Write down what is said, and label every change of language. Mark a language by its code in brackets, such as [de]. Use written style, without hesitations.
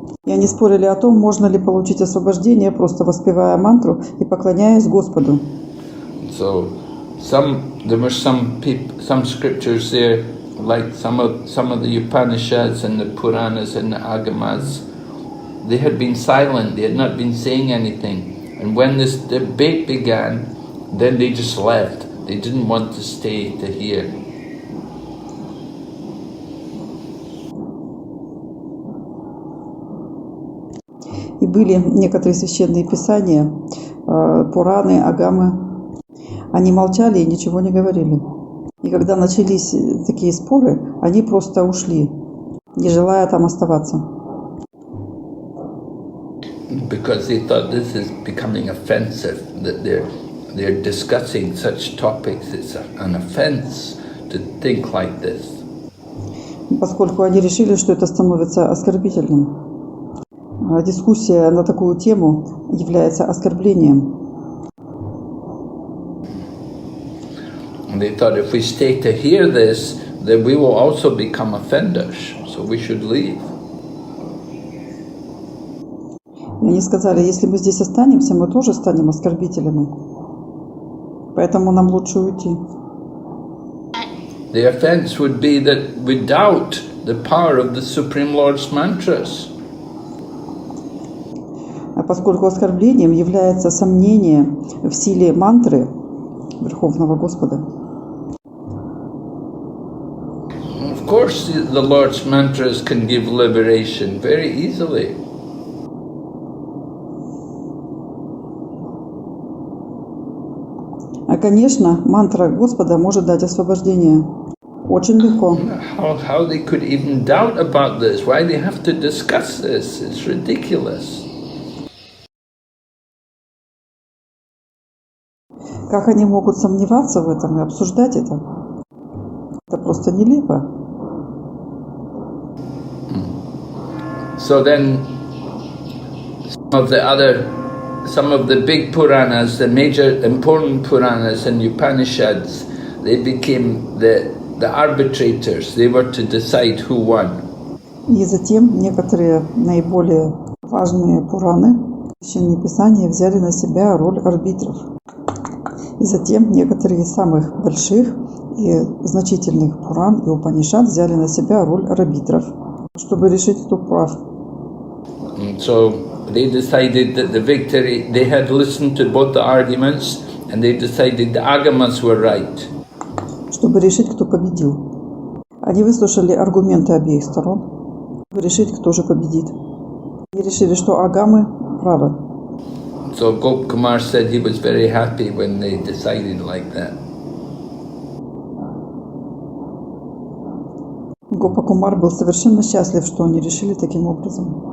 [ru] И они спорили о том, можно ли получить освобождение, просто воспевая мантру и поклоняясь Господу. [en] So there were some scriptures there, like some of the Upanishads and the Puranas and the Agamas, they had been silent, they had not been saying anything. And when this debate began, then they just left. They didn't want to stay to hear. [ru] И были некоторые священные писания, Пураны, Агамы. Они молчали и ничего не говорили. И когда начались такие споры, они просто ушли, не желая там оставаться. [en] Because they thought this is becoming offensive, that they're discussing such topics. It's an offense to think like this. [ru] Поскольку они решили, что это становится оскорбительным. Дискуссия на такую тему является оскорблением. [en] And they thought if we stay to hear this, then we will also become offenders, so we should leave. [ru] И они сказали, если мы здесь останемся, мы тоже станем оскорбителями. Поэтому нам лучше уйти. [en] The offense would be that we doubt the power of the Supreme Lord's mantras. [ru] А поскольку оскорблением является сомнение в силе мантры Верховного Господа. [en] Of course, the Lord's mantras can give liberation very easily. [ru] А, конечно, мантра Господа может дать освобождение. Очень легко. [en] How they could even doubt about this? Why they have to discuss this? It's ridiculous. [ru] Как они могут сомневаться в этом и обсуждать это? Это просто нелепо. [en] So then, some of the big Puranas, the major important Puranas and Upanishads, they became the arbitrators. They were to decide who won. [ru] И затем некоторые наиболее важные Пураны, священные писания, взяли на себя роль арбитров. И затем некоторые из самых больших и значительных Пуран и Упанишад взяли на себя роль арбитров, чтобы решить, кто прав. [en] So they decided that the victory, they had listened to both the arguments, and they decided the Agamas were right. [ru] Чтобы решить, кто победил. Они выслушали аргументы обеих сторон, чтобы решить, кто же победит. И решили, что Агамы правы. [en] So Gopkumar said he was very happy when they decided like that. [ru] Гопа Кумар был совершенно счастлив, что они решили таким образом.